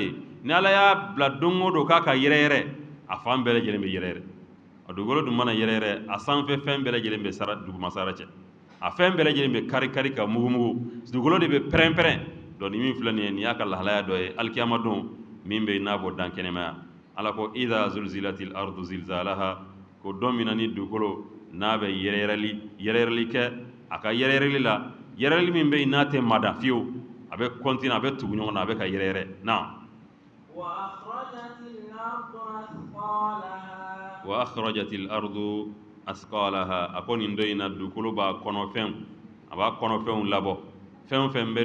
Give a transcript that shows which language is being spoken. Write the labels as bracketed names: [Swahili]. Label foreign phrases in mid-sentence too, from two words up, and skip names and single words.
[Bambara] ye ni ala y'a bila don o don k'a ka yɛrɛyɛrɛ a fan bɛɛ lajɛlen bɛ yɛrɛyɛrɛ a dugukolo dun mana yɛrɛyɛrɛ a sanfɛ fɛn bɛɛ lajɛlen bɛ sara dugumasara cɛ a fɛn bɛɛ lajɛlen bɛ kari kari ka mugu mugu dugukolo de bɛ pɛrɛn pɛrɛn donc ni min filɛ nin ye nin y'a ka lahalaya dɔ ye alikiyama don min bɛ yen n'a bɔ dan kɛnɛmaya ala ko [Arabic] إذا زلزلت الأرض زلزالها [Bambara] ko don min na ni dugukolo n'a bɛ yɛrɛyɛrɛli kɛ a ka yɛrɛyɛrɛli la yɛrɛyɛrɛli min bɛ yen n'a tɛ mada fiyewu a bɛ kɔntine a bɛ tugu ɲɔgɔn na a bɛ ka yɛrɛyɛrɛ na [Arabic] وأخرجت الأرض أثقالها [Bambara] a ko nin dɔ in na dugukolo b'a kɔnɔfɛnw a b'a kɔnɔfɛnw labɔ fɛn o fɛn bɛ